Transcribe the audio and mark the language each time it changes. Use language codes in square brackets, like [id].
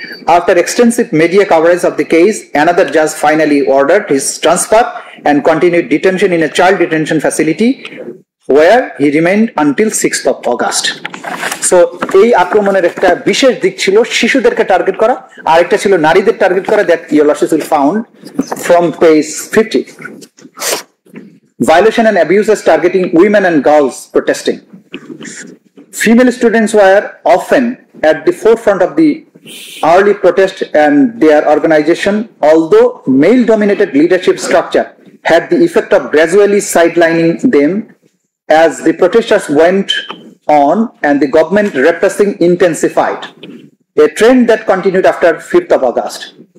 [en] After extensive media coverage of the case, another judge finally ordered his transfer and continued detention in a child detention facility where he remained until 6th of August. [bn] So, এই আক্রমণের একটা বিশেষ দিক ছিল শিশুদেরকে target করা, আর একটা ছিল নারীদের টার্গেট করা, [en] that your losses will found from page 50. Violation and abuses targeting women and girls protesting. Female students were often at the forefront of the early protest and their organization, although male-dominated leadership structure had the effect of gradually sidelining them as the protesters went on and the government repressing intensified, a trend that continued after 5th of August.